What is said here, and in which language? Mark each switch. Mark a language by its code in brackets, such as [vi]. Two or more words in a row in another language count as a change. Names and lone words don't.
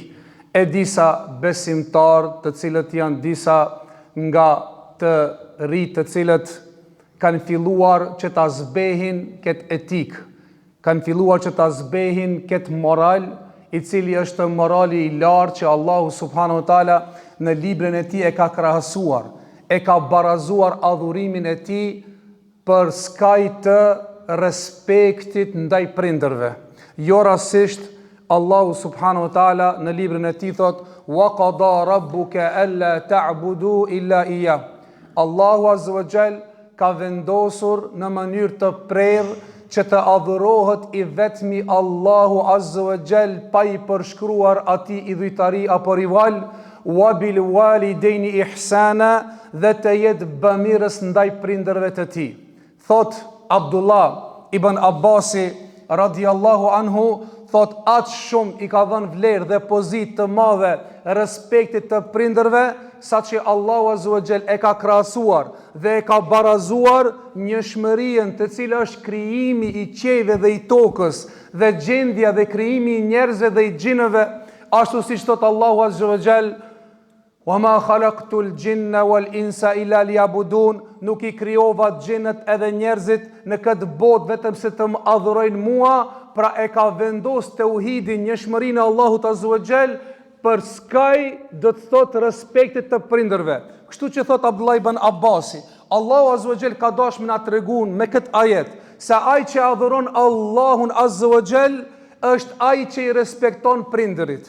[sq] E disa besimtar të cilët janë disa nga të rinj të cilët kanë filluar që ta zbehin këtë etik, kanë filluar që ta zbehin këtë moral, i cili është morali i lartë që Allahu [ar] سبحانه وتعالى [sq] në librin e tij e ka krahasuar, e ka barazuar adhurimin e tij për skaj të respektit ndaj prindërve. Jo rastësisht Allahu [ar] سبحانه وتعالى [sq] në librin e tij thot: [ar] "وقضى ربك ألا تعبدوا إلا إياه." [sq] Allahu [ar] عز وجل [sq] ka vendosur në mënyrë të prerë që të adhurohet i vetmi Allahu [ar] عز وجل, [sq] pa i përshkruar atij idhujtari apo rival, [ar] وبالوالدين إحسانا, [sq] dhe të jetë bamirës ndaj prindërve të tij. Thot Abdullah ibn Abbasi [ar] رضي الله عنه, [sq] thot atë shumë i ka dhënë vlerë dhe pozitë të madhe respektit të prindërve, sa që Allahu [ar] عز وجل [sq] e ka krahasuar dhe e ka barazuar njohshmërinë të cilë është krijimi i qiejve dhe i tokës, dhe gjendja dhe krijimi i njerëzve dhe i xhinëve, ashtu siç thot Allahu [ar] عز وجل: "وما خلقت الجن والإنس إلا ليعبدون." [sq] Nuk i krijova xhinët edhe njerëzit në këtë botë vetëm se të më adhurojnë mua. Pra e ka vendos tauhidin, njohshmërinë e Allahut [ar] عز وجل [sq] për skaj do të thot respektit të prindërve. Kështu që thot Abdullah ibn Abbasi, Allahu [ar] عز وجل [sq] ka dashur na treguar me këtë ajet se ai që adhuron Allahun [ar] عز وجل [sq] është ai që i respekton prindërit.